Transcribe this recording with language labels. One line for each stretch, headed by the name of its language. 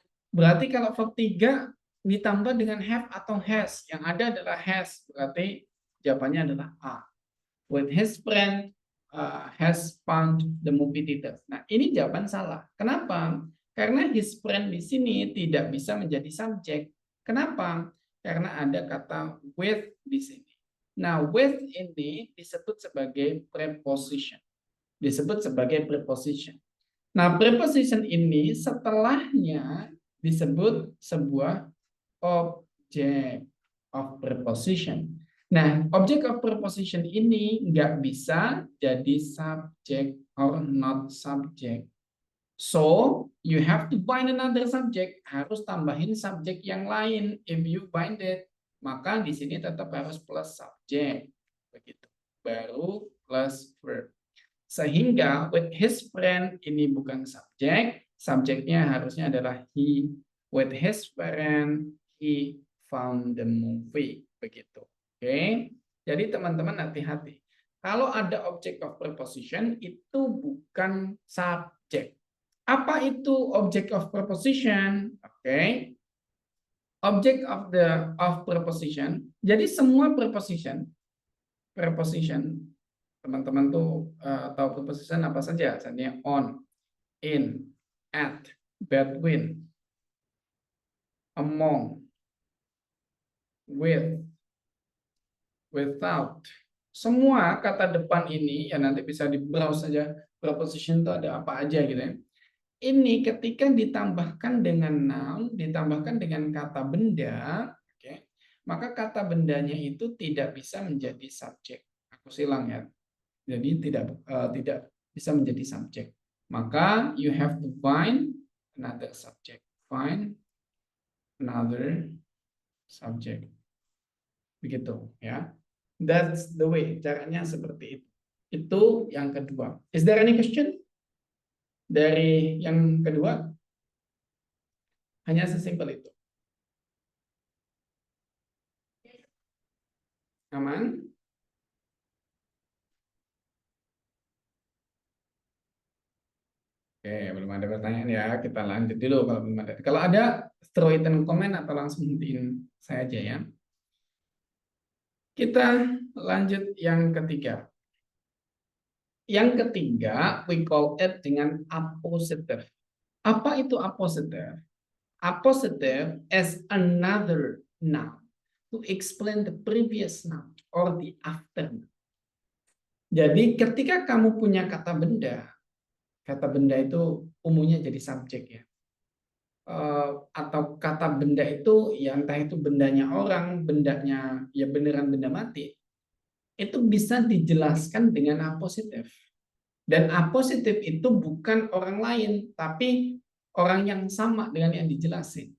Indonesian: Berarti kalau verb 3 ditambah dengan have atau has, yang ada adalah has, berarti jawabannya adalah A.
English: With his friend has found the movie theater.
Indonesian: Nah, ini jawaban salah. Kenapa? Karena his friend di sini tidak bisa menjadi subjek. Kenapa? Karena ada kata with di sini. Nah, with ini disebut sebagai preposition. Disebut sebagai preposition. Nah, preposition ini setelahnya disebut sebuah object of preposition. Nah, object of preposition ini nggak bisa jadi
English: subject or not subject. So, you have to find another subject.
Indonesian: Harus tambahin subjek yang lain.
English: If you find it,
Indonesian: maka di sini tetap harus plus subject. Begitu. Baru plus verb. Sehingga with his friend ini bukan subjek. Subjeknya harusnya adalah he.
English: With his friend, he found the movie.
Indonesian: Begitu. Oke. Jadi teman-teman hati-hati. Kalau ada object of preposition itu bukan subjek. Apa itu object of preposition? Oke. Object of preposition. Jadi semua preposition teman-teman tuh tahu preposition apa saja? Misalnya on, in, at, between, among, with, without. Semua kata depan ini ya nanti bisa di browse saja preposition itu ada apa aja gitu ya. Ini ketika ditambahkan dengan noun, ditambahkan dengan kata benda, okay, maka kata bendanya itu tidak bisa menjadi subjek. Aku silang ya. Jadi tidak bisa menjadi subjek.
English: Maka you have to find another subject. Find another subject.
Indonesian: Begitu ya.
English: That's the way.
Indonesian: Caranya seperti itu. Itu yang kedua.
English: Is there any question?
Indonesian: Dari yang kedua, hanya sesimpel itu. Aman? Oke, belum ada pertanyaan ya. Kita lanjut dulu kalau belum ada. Kalau ada,
English: throw it in comment
Indonesian: atau langsung hentiin saya aja ya. Kita lanjut yang ketiga. Yang ketiga,
English: we call it
Indonesian: dengan appositive. Apa itu appositive?
English: Appositive is another noun to explain the previous noun or the after noun.
Indonesian: Jadi ketika kamu punya kata benda itu umumnya jadi subjek ya. Atau kata benda itu ya entah itu bendanya orang, bendanya ya beneran benda mati. Itu bisa dijelaskan dengan apositif. Dan apositif itu bukan orang lain, tapi orang yang sama dengan yang dijelasin.